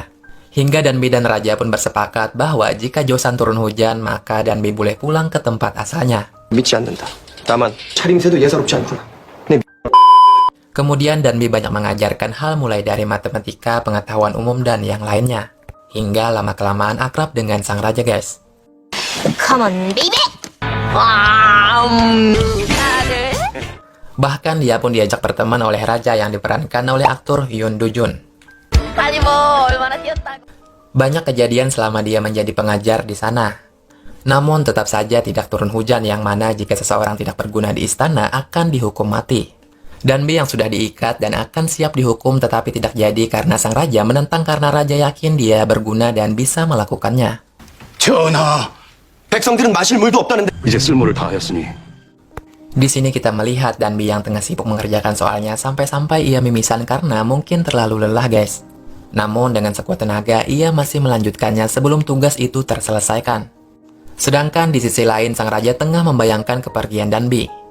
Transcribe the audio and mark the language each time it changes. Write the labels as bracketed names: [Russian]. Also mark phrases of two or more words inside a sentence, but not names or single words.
[Indonesian] Hingga Danbi dan raja pun bersepakat bahwa jika Joseon turun hujan, maka Danbi boleh pulang ke tempat asalnya. Kemudian Danbi banyak mengajarkan hal mulai dari matematika, pengetahuan umum, dan yang lainnya. Hingga lama-kelamaan akrab dengan sang raja, guys. [English] Come on, baby. [Indonesian] Bahkan dia pun diajak berteman oleh raja yang diperankan oleh aktor Yoon Do-jun. Banyak kejadian selama dia menjadi pengajar di sana. Namun tetap saja tidak turun hujan, yang mana jika seseorang tidak berguna di istana akan dihukum mati. Danbi yang sudah diikat dan akan siap dihukum tetapi tidak jadi karena sang raja menentang karena raja yakin dia berguna dan bisa melakukannya. [Korean] 전하, 백성들은 마실 물도 없다는데 이제 쓸모를 다하였으니. [Indonesian] Di sini kita melihat Danbi yang tengah sibuk mengerjakan soalnya sampai-sampai ia mimisan karena mungkin terlalu lelah, guys. Namun dengan sekuat tenaga ia masih melanjutkannya sebelum tugas itu terselesaikan. Sedangkan di sisi lain sang raja tengah membayangkan kepergian Danbi.